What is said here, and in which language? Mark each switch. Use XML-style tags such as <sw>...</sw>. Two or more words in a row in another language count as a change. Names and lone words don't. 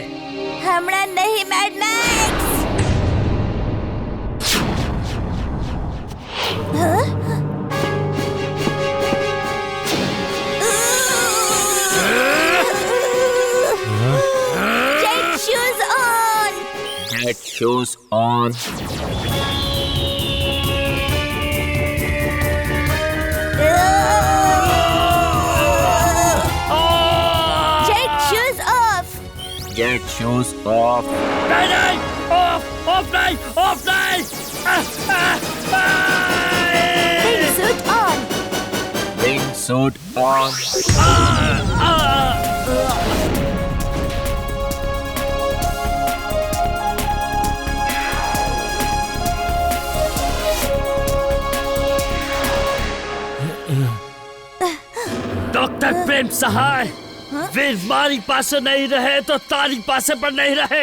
<gu>હમણાં નહીં મેડ મેક્સ.</gu> <en>Jet shoes on. Get shoes on. Jet shoes off. Get shoes off.</en> <gu>નહીં, ઓફ નહીં, ઓફ નહીં.</gu> <en>Wingsuit on. Wingsuit on.</en> <gu>ડોક્ટર પ્રેમ સહાય, વીર મારી પાસે નહીં રહે તો તારી પાસે પણ નહીં રહે.</gu>